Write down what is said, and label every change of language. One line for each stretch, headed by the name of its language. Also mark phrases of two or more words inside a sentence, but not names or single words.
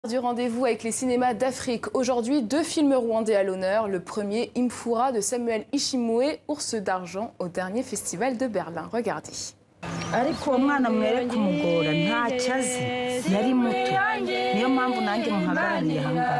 French: Du rendez-vous avec les cinémas d'Afrique. Aujourd'hui, deux films rwandais à l'honneur. Le premier, Imfura de Samuel Ishimwe, Ours d'argent au dernier festival de Berlin. Regardez.
Kinyarwanda: ariko umwana mwereka umugora ntacyo azi yari muto niyo mpamvu nanjye muhagarariye ahangaha